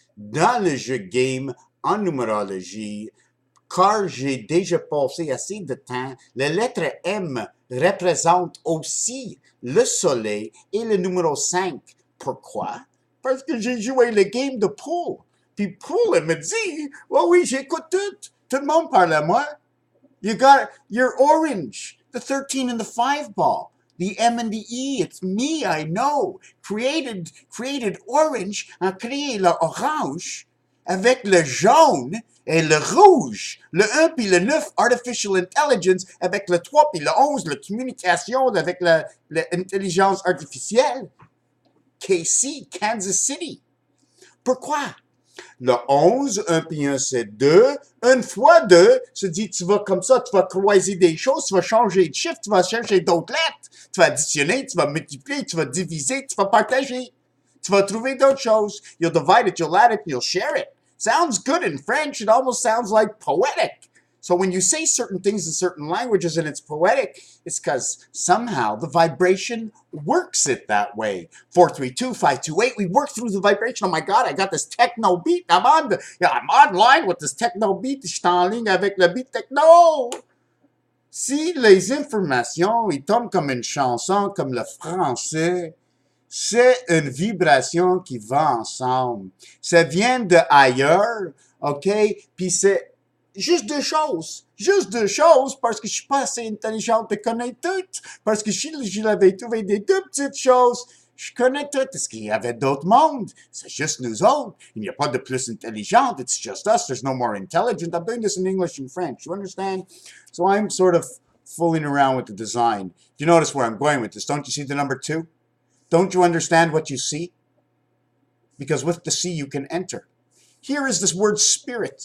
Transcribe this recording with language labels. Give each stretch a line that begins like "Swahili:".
French: Dans le jeu game, en numérologie, car j'ai déjà passé assez de temps, la lettre M représente aussi le soleil et le numéro 5. Pourquoi? Parce que j'ai joué le game de pool. Puis pool, elle me dit, oh oui, j'écoute tout. Tout le monde parle à moi.
English: You're orange. The 13 and the 5 ball. The M and the E, it's me, I know. Created orange,
French: a créé le orange avec le jaune et le rouge. Le 1 puis le 9, Artificial Intelligence, avec le 3 puis le 11, la communication avec l'intelligence artificielle. KC, Kansas City. Pourquoi? Le 11, 1 puis 1, c'est 2. 1 fois 2, se dit, tu vas comme ça, tu vas croiser des choses, tu vas changer de chiffre, tu vas chercher d'autres lettres, tu vas additionner, tu vas multiplier, tu vas diviser, tu vas partager. Tu vas trouver d'autres choses.
English: You'll divide it, you'll add it, you'll share it. Sounds good in French. It almost sounds like poetic. So when you say certain things in certain languages and it's poetic, it's because somehow the vibration works it that way. 432, 528, we work through the vibration. Oh my God, I got this techno beat. I'm online with this techno beat.
French: Je suis en ligne avec le beat techno. Si les informations, ils tombent comme une chanson, comme le français, c'est une vibration qui va ensemble. Ça vient de ailleurs, OK? Puis c'est juste deux choses. Juste deux choses parce que je suis pas assez intelligente de connaître tout. Parce que si je l'avais trouvé des deux petites choses, je connais tout. Est-ce qu'il y avait d'autres mondes? C'est juste nous autres. Il n'y a pas de plus intelligent.
English: It's just us. There's no more intelligent. I'm doing this in English and French. You understand? So I'm sort of fooling around with the design. You notice where I'm going with this? Don't you see the number 2? Don't you understand what you see? Because with the C you can enter. Here is this word spirit.